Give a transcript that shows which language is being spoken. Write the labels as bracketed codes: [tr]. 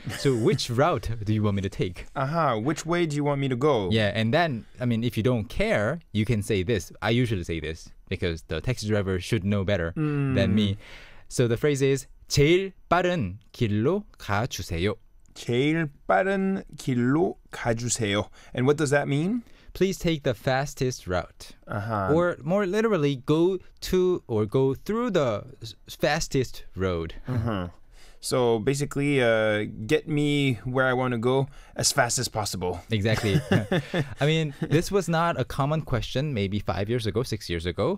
[en] So which route do you want me to take? Which way do you want me to go? Yeah, and then, I mean, if you don't care, you can say this. I usually say this because the taxi driver should know better than me. So the phrase is [ko] 제일 빠른 길로 가주세요. 제일 빠른 길로 가주세요. [en] And what does that mean? Please take the fastest route. Or more literally, go to or go through the fastest road. So basically, get me where I want to go as fast as possible. Exactly. I mean, this was not a common question maybe 5 years ago, 6 years ago.